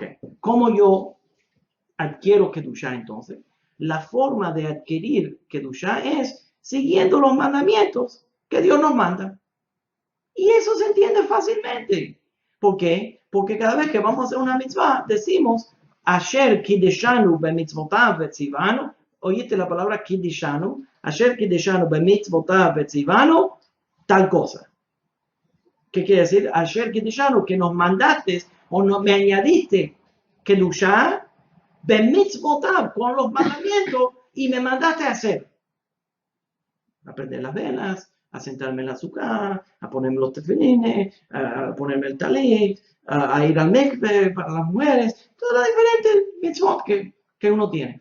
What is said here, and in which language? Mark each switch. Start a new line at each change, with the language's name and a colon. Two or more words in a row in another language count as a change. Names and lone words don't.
Spanish: ¿Cómo yo adquiero kedushá entonces? La forma de adquirir kedushá es siguiendo los mandamientos que Dios nos manda. Y eso se entiende fácilmente. ¿Por qué? Porque cada vez que vamos a hacer una mitzvah, decimos,
Hebrew: אשר קדשנו במצוותיו וציוונו.
Spanish: Oíste la palabra
Hebrew: קדשנו. אשר קדשנו במצוותיו וציוונו,
Spanish: tal cosa. ¿Qué quiere decir?
Hebrew: אשר קדשנו,
Spanish: que nos mandaste o no, me añadiste kedushá bemitzvotav, con los mandamientos, y me mandaste a hacer. A prender las velas, a sentarme en la azúcar, a ponerme los tefilines, a ponerme el talit, a ir al mikveh para las mujeres, todas las diferentes mitzvot que uno tiene.